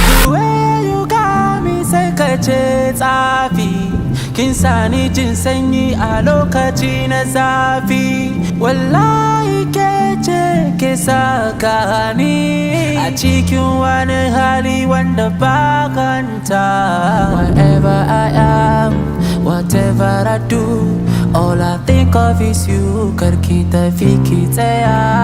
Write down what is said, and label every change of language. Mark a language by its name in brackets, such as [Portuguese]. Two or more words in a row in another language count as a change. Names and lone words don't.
[English] way you got me [Hausa] sai ka ce tsafi. Kin sa ni jin sanyi a lokaci na zafi. Wallahi ke ce ke saka ni a cikin wani hali wanda ba kanta. [English] Wherever I am, whatever I do, all I think of is you. [Hausa] Kar ki tafi ki tsaya.